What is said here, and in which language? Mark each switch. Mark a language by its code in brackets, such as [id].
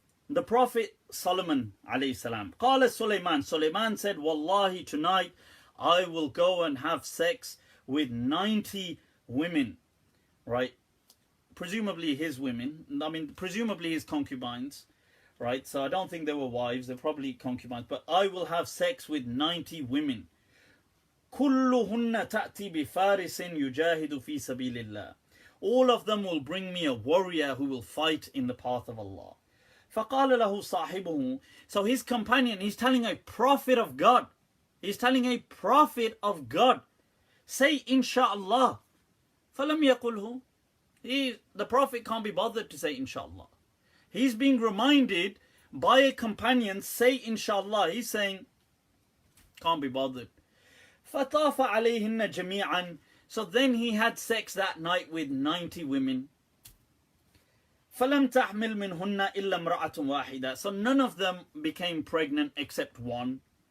[en] The Prophet Solomon alayhi salam. Qala Sulaiman said, Wallahi, tonight I will go and have sex with 90 women, right? Presumably his women, presumably his concubines, right? So I don't think they were wives, they're probably concubines, but I will have sex with 90 women. [ar] كلهن تأتي بفارس يجاهد في سبيل الله. [en] All of them will bring me a warrior who will fight in the path of Allah. [ar] فقال له صاحبه. [en] So his companion, he's telling a prophet of God. He's telling a prophet of God, say inshallah. [ar] فلم يقله. [en] The prophet can't be bothered to say inshallah. He's being reminded by a companion, say inshallah. He's saying, can't be bothered. [ar] فطاف عليهن جميعا. [en] So then he had sex that night with 90 women. [ar] فلم تحمل منهن إلا امرأة واحدة. [en] So none of them became pregnant except one.